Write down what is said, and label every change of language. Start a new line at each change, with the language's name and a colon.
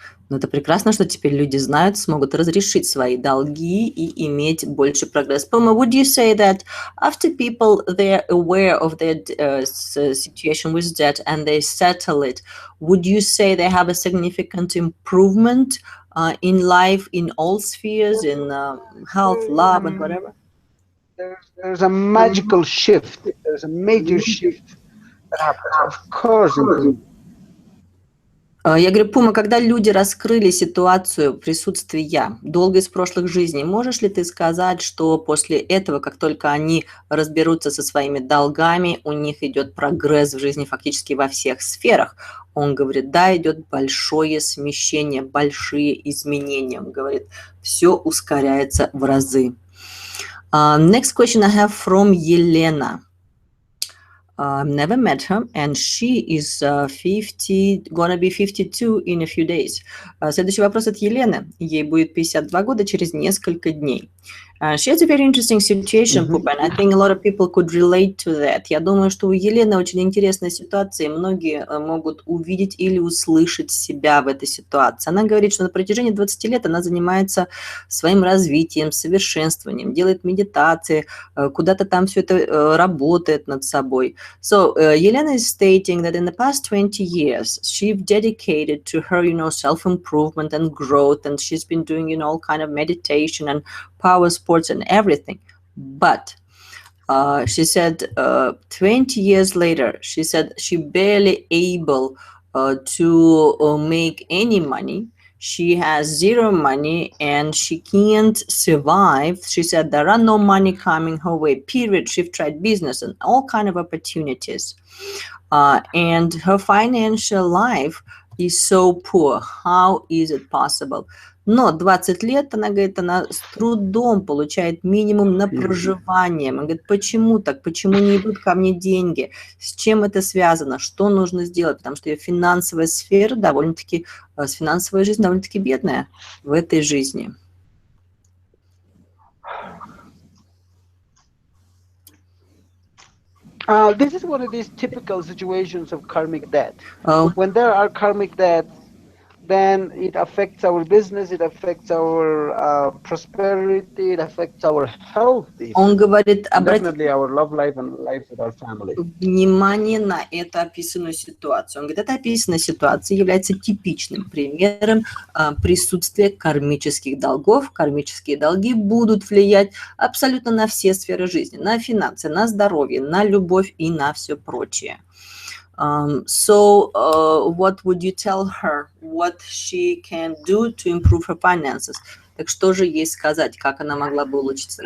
Russian: Но это прекрасно, что теперь люди знают, смогут разрешить свои долги и иметь больше прогресс.
English: Puma, would you say that after people they're aware of their situation with debt and they settle it, would you say they have a significant improvement in life, in all spheres, in health, love, and whatever? There's a magical shift. There's a major shift that happens. Of course,
Russian: Я говорю, Пума, когда люди раскрыли ситуацию присутствия долга из прошлых жизней, можешь ли ты сказать, что после этого, как только они разберутся со своими долгами, у них идет прогресс в жизни фактически во всех сферах? Он говорит, да, идет большое смещение, большие изменения. Он говорит, все ускоряется в разы.
English: Next question I have from Елена. Never met her, and she is 50, gonna be 52 in a few days.
Russian: Следующий вопрос от Елены. Ей будет 52 года через несколько дней.
English: She has a very interesting situation, Puma, and I think a lot of people could relate to that.
Russian: Я думаю, что у Елены очень интересная ситуация, и многие могут увидеть или услышать себя в этой ситуации. Она говорит, что на протяжении 20 лет она занимается своим развитием, совершенствованием, делает медитации, куда-то там все это работает над собой.
English: So, Елена is stating that in the past 20 years, she's dedicated to her, self-improvement and growth, and she's been doing, all kind of meditation and power sports and everything. But she said 20 years later, she said she barely able to make any money. She has zero money and she can't survive. She said there are no money coming her way, period. She tried business and all kind of opportunities. And her financial life is so poor. How is it possible?
Russian: Но 20 лет, она говорит, она с трудом получает минимум на проживание. Она говорит, почему так? Почему не идут ко мне деньги? С чем это связано? Что нужно сделать? Потому что ее финансовая сфера довольно-таки, финансовая жизнь довольно-таки бедная в этой жизни.
English: This is one of these typical situations of karmic debt. When there are karmic debts, then it affects our business, it affects our prosperity, it affects our health,
Russian: Он говорит,
English: definitely our love life and life with our family.
Russian: Внимание на эту описанную ситуацию. Он говорит, эта описанная ситуация является типичным примером присутствия кармических долгов. Кармические долги будут влиять абсолютно на все сферы жизни, на финансы, на здоровье, на любовь и на все прочее.
English: What would you tell her? What she can do to improve her finances?
Russian: Так что же ей сказать, как она могла бы улучшить?